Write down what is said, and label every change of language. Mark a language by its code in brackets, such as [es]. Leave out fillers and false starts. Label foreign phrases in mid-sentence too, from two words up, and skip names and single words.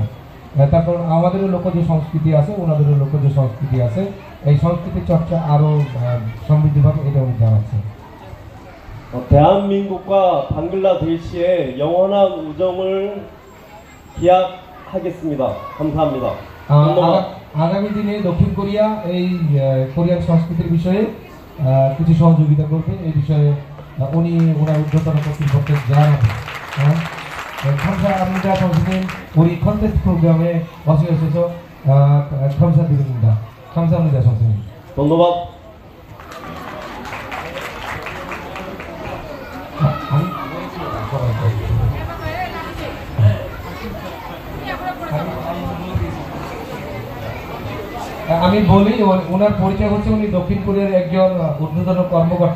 [bn] তারপর আমাদেরও লোকজ সংস্কৃতি আছে, ওনাদেরও লোকজ সংস্কৃতি আছে, এই সংস্কৃতির চর্চা আরও সমৃদ্ধভাবে এটা উনি জানাচ্ছেন. [ko] 대한민국과 방글라데시의 영원한 우정을 기약하겠습니다. 감사합니다. [bn] আগামী দিনে দক্ষিণ কোরিয়া এই কোরিয়ান সংস্কৃতির বিষয়ে কিছু সহযোগিতা করবে, এই বিষয়ে উনি ওনার ঊর্ধ্বতন কর্তৃপক্ষকে জানাবেন. [ko] 감사합니다. 선생님, 우리 컨텐츠 프로그램에 와주셔서 감사드립니다. 감사합니다, 선생님. [bn] ধন্যবাদ. আমি বলি ওনার পরিচয় হচ্ছে উনি দক্ষিণ কোরিয়ার একজন ঊর্ধ্বতন কর্মকর্তা।